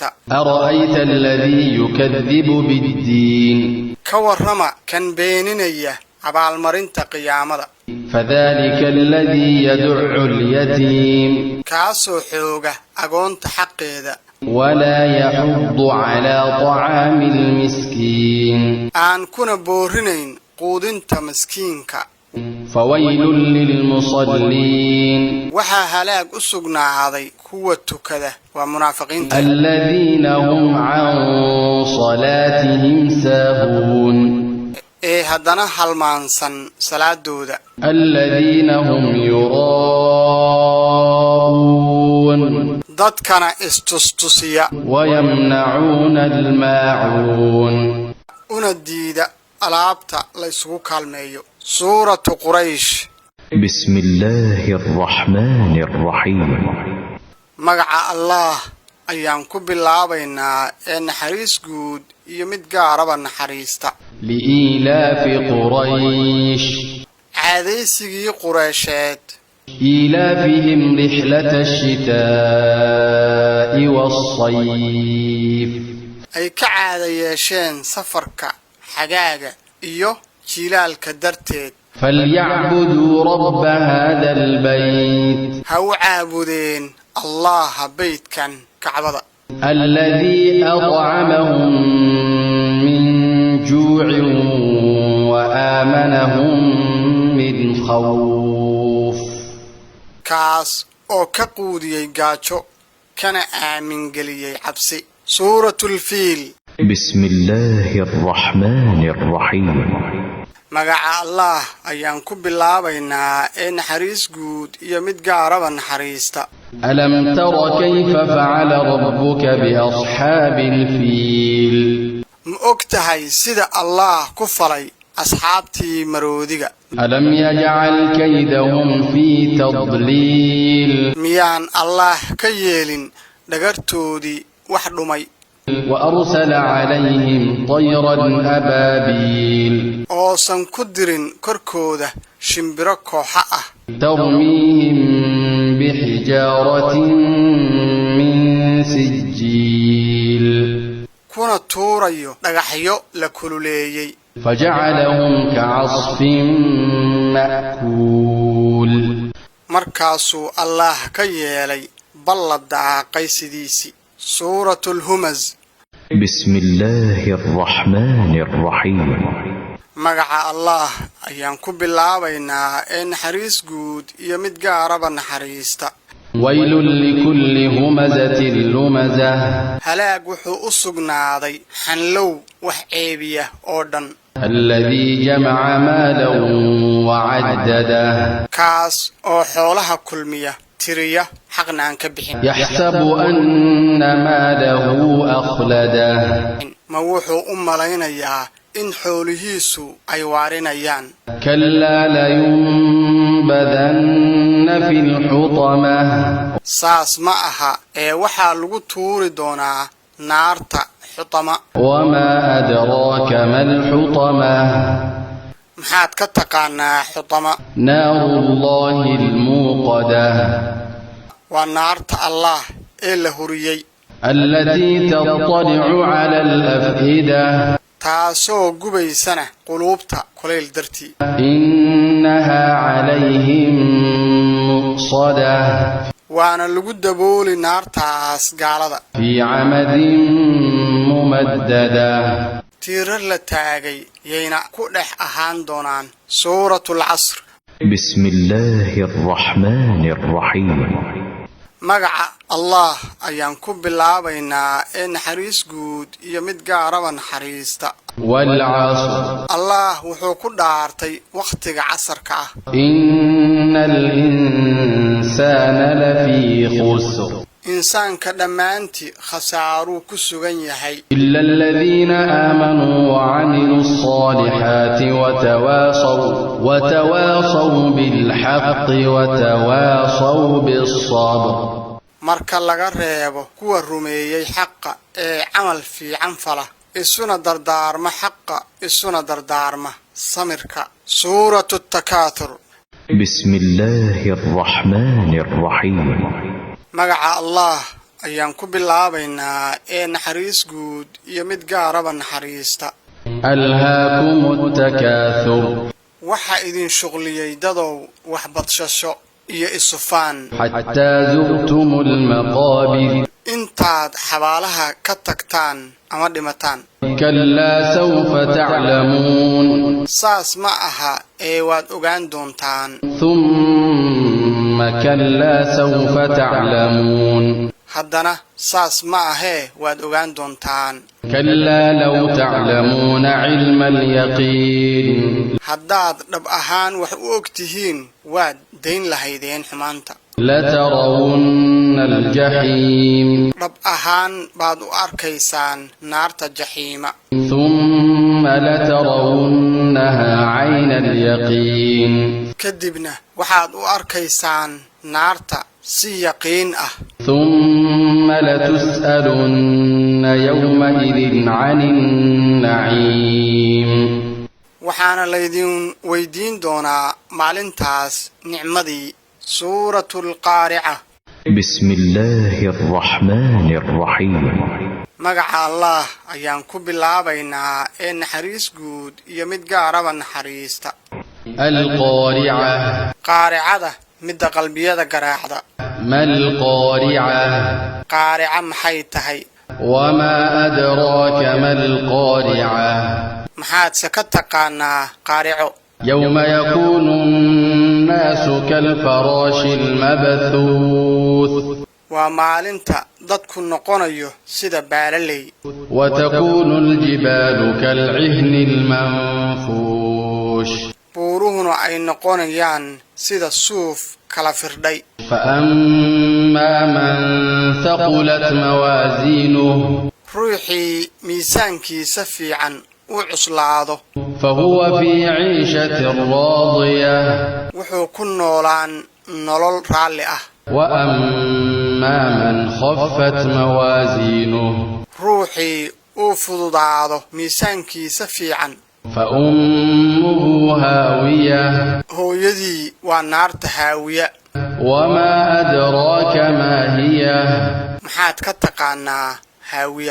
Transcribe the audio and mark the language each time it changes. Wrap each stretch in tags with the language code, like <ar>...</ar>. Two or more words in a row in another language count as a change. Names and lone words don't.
<ar>أرأيت الذي يكذب بالدين</ar> <so>ka warrama kan beeninaya abaalmarinta qiyaamada</so> <ar>فذلك الذي يدع اليتيم</ar> <so>kaasoo xooga agoonta xaqeeda</so> <ar>ولا يحض على طعام المسكين</ar> <so>aan kuna boorinayn quudinta miskiinka</so> <ar>فويل للمصلين</ar> <so>waxaa halaag u sugnaaday kuwa tukada waa munaafiqiinta</so> <ar>الذين هم عن صلاتهم ساهون</ar> <so>ee haddana halmaansan salaadooda</so> <ar>الذين هم يراءون</ar> <so>dadkana istustusiya</so> <ar>ويمنعون الماعون</ar> <so>una diida alaabta la isugu kaalmeeyo suuratu quraysh</so> <ar>بسم الله الرحمن الرحيم</ar> <so>magaca allah ayaan ku bilaabaynaa ee naxariis guud iyo mid gaaraba naxariista</so> <ar>لإيلاف قريش</ar> <so>caadaysigii qureysheed</so> <ar>إيلافهم رحلة الشتاء والصيف</ar> <so>ay ka caada yeesheen safarka xagaaga iyo jilaalka darteed</so> <ar>فليعبدوا رب هذا البيت</ar> <so>ha u caabudeen allaha beydkan kacbada</so> <ar>الذي أطعمهم من جوع وآمنهم من خوف</ar> <so>kaas oo ka quudiyey gaajo kana aamin geliyey cabsi suuratulfiil</so> <ar>بسم الله الرحمن الرحيم</ar> <so>magaca allah ayaan ku bilaabaynaa ee naxariis guud iyo mid gaaraba naxariista</so> <ar>ألم تر كيف فعل ربك بأصحاب الفيل</ar> <so>ma og tahay sida allah ku falay asxaabtii maroodiga</so> <ar>ألم يجعل كيدهم في تضليل</ar> <so>miyaan allah ka yeelin dhagartoodii wax dhumay</so> <ar>وأرسل عليهم طيرا أبابيل</ar> <so>oosan ku dirin korkooda shimbiro kooxa ah</so> <ar>ترميهم بحجارة من سجيل</ar> <so>kuna tuurayo dhagaxyo la kululeeyay</so> <ar>فجعلهم كعصف مأكول</ar> <so>markaasuu allah ka yeelay ballad daaqay sidiisii suuratul humaz</so> <ar>بسم الله الرحمن الرحيم</ar> <so>magaca allah ayaan ku bilaabaynaa ee naxariis guud iyo mid gaaraba naxariista</so> <ar>ويل لكل همزة لمزة</ar> <so>halaag wuxuu u sugnaaday xanlow wax ceebiya oo dhan</so> <ar>الذي جمع مالا وعدده</ar> <so>kaas oo xoolaha kulmiya tiriya xaqna aan ka bixin</so> <ar>يحسب أن ماله أخلده</ar> <so>ma wuxuu u malaynayaa in xoolihiisu ay waarinayaan</so> <ar>كلا لينبذن في الحطمة</ar> <so>saas ma aha ee waxaa lagu tuuri doonaa naarta xutama</so> <ar>وما أدراك ما الحطمة</ar> <so>maxaad ka taqaanaa xutama</so> <ar>نار الله الموقدة</ar> <so>waa naarta allah ee la huriyey</so> <ar>التي تطلع على الأفئدة</ar> <so>taasoo gubaysana quluubta kulayl dartii</so> <ar>إنها عليهم مؤصدة</ar> <so>waana lagu dabooli naartaas gaalada</so> <ar>في عمد ممددة</ar> <so>tiirar la taagay yayna ku dhex ahaan doonaan suuratul casr</so> <ar>بسم الله الرحمن الرحيم</ar> <so>magaca allah ayaan ku bilaabaynaa ee naxariis guud iyo mid gaaraba naxariista</so> <ar>والعصر</ar> <so>allah wuxuu ku dhaartay wakhtiga casarka ah</so> <ar>إن الإنسان لفي خسر</ar> <so>insaanka dhammaantii khasaaruu ku sugan yahay</so> <ar>إلا الذين آمنوا وعملوا الصالحات وتواصوا بالحق وتواصوا بالصبر</ar> <so>marka laga reebo kuwa rumeeyey xaqa ee camal fiican fala isuna dardaarma xaqa isuna dardaarma samirka suuratu takaathur</so> <ar>بسم الله الرحمن الرحيم</ar> <so>magaca allah ayaan ku bilaabaynaa ee naxariis guud iyo mid gaaraba naxariista</so> <ar>ألهاكم التكاثر</ar> <so>waxa idin shuqliyey dadow wax badshasho iyo isufaan</so> <ar>حتى زرتم المقابر</ar> <so>intaad xabaalaha ka tagtaan ama dhimataan</so> <ar>كلا سوف تعلمون</ar> <so>saas ma aha ee waad ogaan doontaan</so> <ar>ثم كلا سوف تعلمون</ar> <so>haddana saas ma ahee waad ogaan doontaan</so> <ar>كلا لو تعلمون علم اليقين</ar> <so>haddaad dhab ahaan wax u og tihiin waad dayn lahaydeen xumaanta</so> <ar>لترون الجحيم</ar> <so>dhab ahaan baad u arkaysaan naarta jaxiima</so> <ar>ثم لترونها عين اليقين</ar> <so>kadibna waxaad u arkaysaan naarta si yaqiin ah</so> <ar>ثم لتسألن يومئذ عن النعيم</ar> <so>waxaana laydin weydiin doonaa maalintaas nicmadii suuratul qaarica</so> <ar>بسم الله الرحمن الرحيم</ar> <so>magaca allah ayaan ku bilaabaynaa ee naxariis guud iyo mid gaaraba naxariista</so> <ar>القارعة</ar> <so>qaaricada midda qalbiyada garaacda</so> <ar>ما القارعة</ar> <so>qaarica maxay tahay</so> <ar>وما أدراك ما القارعة</ar> <so>maxaadse ka taqaanaa qaarico</so> <ar>يوم يكون الناس كالفراش المبثوث</ar> <so>waa maalinta dadku noqonayo sida baalaley</so> <ar>وتكون الجبال كالعهن المنفوش</ar> <so>buuruhuna ay noqonayaan sida suuf kala firdhay</so> <ar>فأما من ثقلت موازينه</ar> <so>ruuxii miisaankiisa fiican u cuslaado</so> <ar>فهو في عيشة راضية</ar> <so>wuxuu ku noolaan nolol raalli ah</so> <ar>وأما فأما من خفت موازينه</ar> <so>ruuxii uu fududaado miisaankiisa fiican</so> <ar>فأمه هاوية</ar> <so>hooyadii waa naarta haawiya</so> <ar>وما أدراك ما هي</ar> <so>maxaad ka taqaanaa haawiya</so>